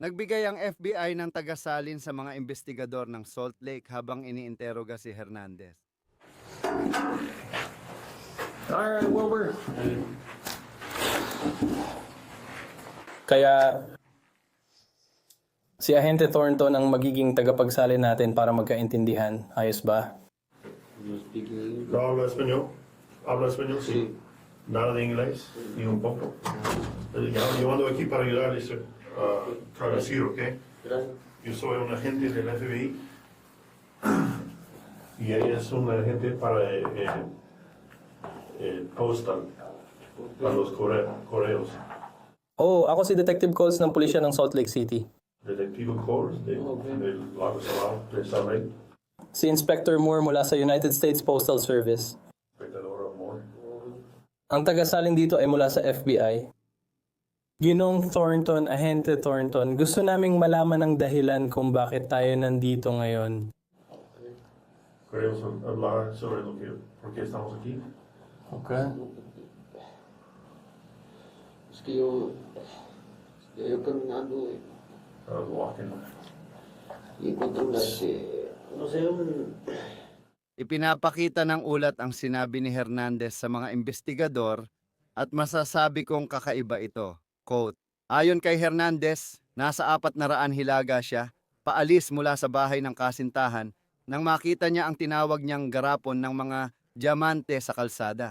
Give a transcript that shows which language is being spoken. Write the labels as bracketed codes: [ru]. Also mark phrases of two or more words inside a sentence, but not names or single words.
[tl] Nagbigay ang FBI ng tagasalin sa mga investigador ng Salt Lake habang iniinteroga si Hernandez. [en] Alright, Wilbur. [tl] Kaya si Ahente Thornton ang magiging tagapagsalin natin para magkaintindihan. Ayos ba? [es] No hablo español. Habla español, sí. Nada de inglés, ni un poco. Yo ando aquí para ayudarles a traducir, ¿ok? Yo soy un agente del FBI y ella es un agente para postal, para los correos. [tl] Oh, ako si Detective Coles ng pulisya ng Salt Lake City. [es] Detective Corps del Lago Salado, de Salt Lake. [tl] Si Inspector Moore mula sa United States Postal Service. [es] Espectador Amor. [tl] Ang tagasalin dito ay mula sa FBI. Ginong Thornton, Ahente Thornton, gusto naming malaman ang dahilan kung bakit tayo nandito ngayon. [es] Queremos hablar sobre lo que, por qué estamos aquí. [en] Okay. [es] Es que yo caminando [en] I was walking. [es] y encontré no sé, [tl] Ipinapakita ng ulat ang sinabi ni Hernandez sa mga investigador at masasabi kong kakaiba ito. Quote, ayon kay Hernandez, nasa 400 hilaga siya, paalis mula sa bahay ng kasintahan nang makita niya ang tinawag niyang garapon ng mga diamante sa kalsada.